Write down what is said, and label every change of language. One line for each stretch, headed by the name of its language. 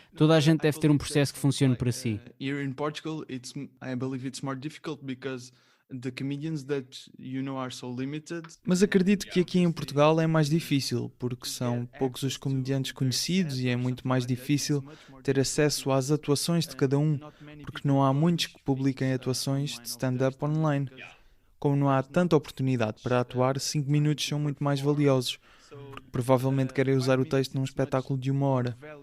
Portuguese: Toda a gente deve ter um processo que funcione para si.
English: Here in Portugal, I believe it's more difficult because the comedians that you know are so limited.
Portuguese: Mas acredito que aqui em Portugal é mais difícil, porque são poucos os comediantes conhecidos e é muito mais difícil ter acesso às atuações de cada um, porque não há muitos que publiquem atuações de stand-up online. Como não há tanta oportunidade para atuar, 5 minutos são muito mais valiosos, porque provavelmente querem usar o texto num espetáculo de 1 hora.